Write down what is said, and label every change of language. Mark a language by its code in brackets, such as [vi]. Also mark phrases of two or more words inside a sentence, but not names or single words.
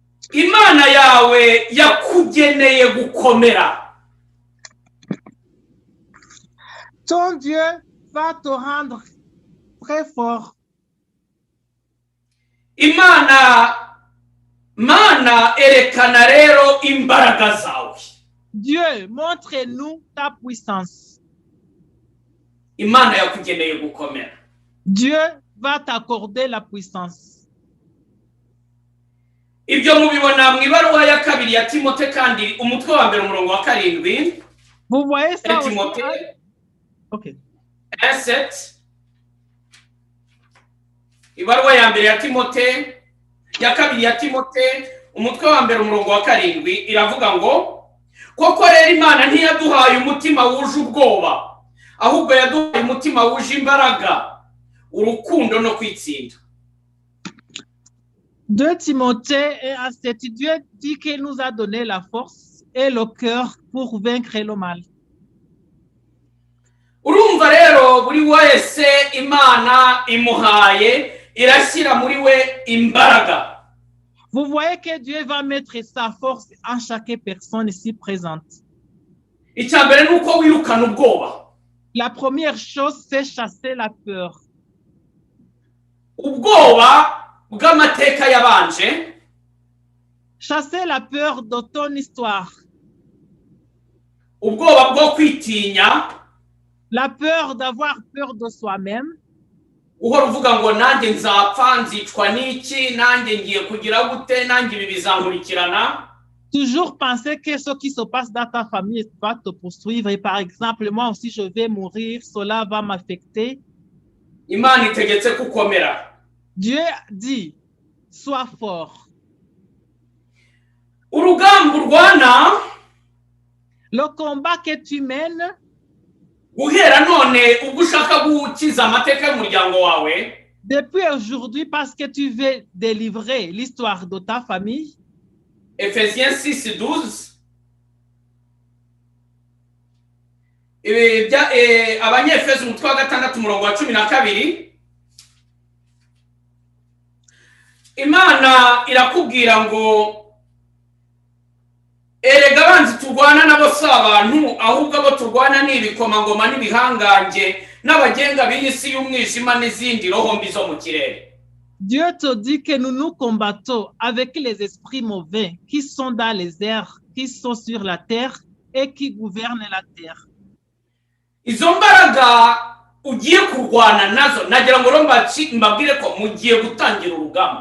[rw] imana yawe yakugeneye gukomera. [fr] Ton Dieu va te rendre très fort. [rw] Mana erekana rero imbaraga zawe. [fr] Dieu, montre-nous ta puissance. [rw] Imana yakugeneye gukomera. [fr] Dieu va t'accorder la puissance. [rw] Ibyo mubibona mu ibaruwa ya kabiri ya Timote kandi umutwe wa mbere umurongo wa 7. [fr] Vous voyez ça aussi? [rw] Timote Ok. 1:7. Ibaruwa ya mbere ya Timote ya kabiri ya Timote umutwe wa mbere umurongo wa 7 iravuga ngo koko rero Imana ntiyaduhaye umutima wuje ubwoba ahubwo yaduhaye umutima wuje imbaraga urukundo no kwitsinda. [fr] 2 Timothée 1:7, Dieu dit qu'il nous a donné la force et le cœur pour vaincre le mal. [rw] Urumva rero buri wese Imana imuhaye irashyira muri we imbaraga. [fr] Vous voyez que Dieu va mettre sa force en chaque personne ici présente. [rw] Icyambere nuko wirukana ubwoba. [fr] La première chose, c'est chasser la peur. [rw] Ubwoba bw'amateka yabanje. [fr] Chasser la peur de ton histoire. [rw] Ubwoba bwo kwitinya. [fr] La peur d'avoir peur de soi-même. [rw] Uhora uvuga ngo nanjye nzapfa nzicwa n'iki nanjye ngiye kugira gute nanjye ibi bizankurikirana. [fr] Toujours penser que ce qui se passe dans ta famille va te poursuivre. Et par exemple, moi aussi, je vais mourir, cela va m'affecter. [rw] Imana itegetse kukomera. [fr] Dieu dit, sois fort. [rw] Urugamba urwana. [fr] Le combat que tu mènes. [rw] Guhera none ubwo ushaka gukiza amateka y'umuryango wawe. [fr] Depuis aujourd'hui, parce que tu veux délivrer l'histoire de ta famille. Ephésiens 6:12. [rw] Abanyefeso umutwe wa 6 umurongo wa 12. Imana irakubwira ngo erega abanzi turwana nabo si abantu ahubwo abo turwana ni ibikomangoma n'ibihanganje n'abagenga b'isi y'umwijima n'izindi roho mbi zo mu kirere. [fr] Dieu te dit que nous nous combattons avec les esprits mauvais qui sont dans les airs, qui sont sur la terre et qui gouvernent la terre. [rw] Izo mbaraga ugiye kurwana nazo nagira ngo mbabwire ko mugiye gutangira urugamba.